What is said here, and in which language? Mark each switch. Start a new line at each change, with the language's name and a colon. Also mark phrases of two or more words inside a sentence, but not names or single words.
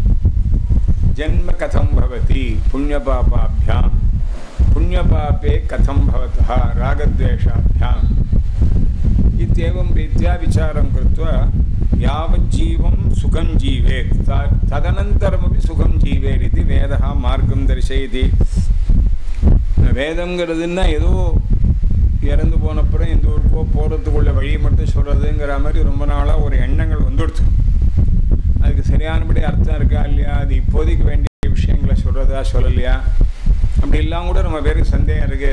Sanskrit: जन्म कथं भवति? पुण्यपापाभ्यां। पुण्यपापे कथं भवतः? रागद्वेषाभ्याम्। इत्येवं रीत्या विचारं कृत्वा यावज्जीवं सुखं जीवेत् तदनन्तरमपि सुखं जीवेत् इति वेदः मार्गं दर्शयति।
Tamil: வேதங்கிறதுன்னா ஏதோ இறந்து போனப்புறம் இந்த ஊருக்கோ போகிறதுக்குள்ள வழியை மட்டும் சொல்கிறதுங்கிற மாதிரி ரொம்ப நாளாக ஒரு எண்ணங்கள் வந்துடுச்சு. அதுக்கு சரியானபடி அர்த்தம் இருக்கா இல்லையா, அது இப்போதைக்கு வேண்டிய விஷயங்களை சொல்கிறதா சொல்லலையா, அப்படிலாம் கூட நம்ம பேருக்கு சந்தேகம் இருக்குது.